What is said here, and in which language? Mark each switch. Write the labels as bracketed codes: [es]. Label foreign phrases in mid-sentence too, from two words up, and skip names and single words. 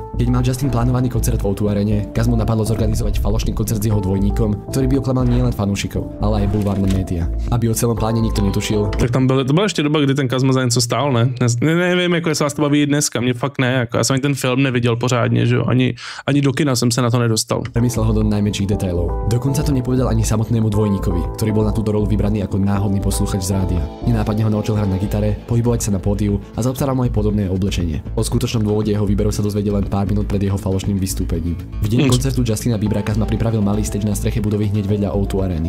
[sk] Keď mal Justin plánovaný koncert v O2 Arene, Kazmu napadlo zorganizovať falošný koncert s jeho dvojníkom, ktorý by oklamal nielen fanúšikov, ale aj bulvárne média. Aby o celom pláne nikto netušil. [cs] Tak tam to byla ještě doba, kdy ten Kazma za něco stál, ne? Nevím, jako jestli vás to baví dneska, mě fakt ne, jako já jsem ani ten film neviděl pořádně, že jo, ani do kina jsem se na to nedostal. [sk] Premyslel ho do najmenších detailov. Dokonca to nepovedal ani samotnému dvojníkovi, ktorý bol na túto rolu vybraný ako náhodný posluchač z rádia. Nenápadne ho naučil hrať na gitare, pohybovať sa na pódiu a zaobstaral mu aj podobné oblečenie. O skutočnom dôvode jeho výberu sa dozvedel len pár minút pred jeho falošným vystúpením. V deň koncertu Justina Biebera Kazma pripravil malý stage na streche budovy hneď vedľa O2 Areny.